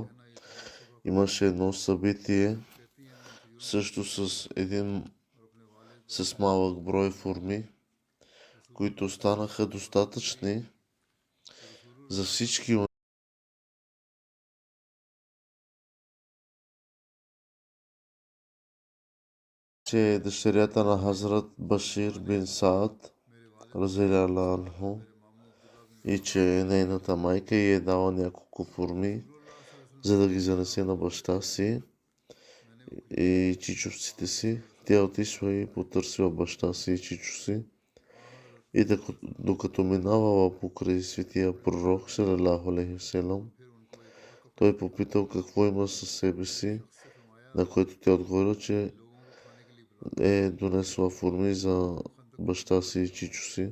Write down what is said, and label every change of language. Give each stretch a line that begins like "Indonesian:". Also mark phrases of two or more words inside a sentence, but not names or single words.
Bulgarian: Имаше едно събитие също с малък брой форми, които станаха достатъчни за всички, че дъщерята на Хазрат Башир бин Саад
Arabic: رضي الله عنه
Bulgarian: и че нейната майка й е дала няколко форми, за да ги занесе на баща си и чичовците си. Тя отишла и потърсила баща си и чичо си. И докато минавала покрай светия пророк
Arabic: صلى الله عليه وسلم,
Bulgarian: той попитал какво има със себе си, на което тя отговорила, че е донесла форми за баща си и чичо си.